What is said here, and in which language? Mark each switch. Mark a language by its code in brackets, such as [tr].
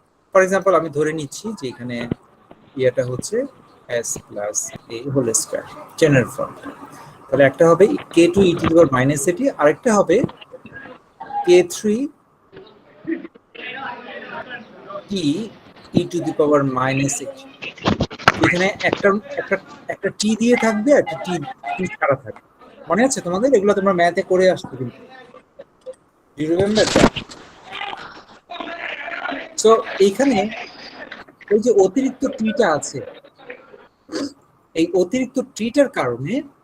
[bn] For example আমি ধরে নিচ্ছি যে এখানে এটা হচ্ছে s plus a whole square general form. তাহলে একটা হবে k2 e to the power minus at, আরেকটা হবে k3 t e to the power minus at। এখানে একটা টি দিয়ে থাকবে আর একটা টি ছাড়া থাকবে। মনে আছে তোমাদের? এগুলো তোমরা ম্যাথে করে আসছো কিন্তু। [en] Do you remember that? [bn] So এইখানে এই যে অতিরিক্ত টিটা আছে, এই অতিরিক্ত টিটার কারণে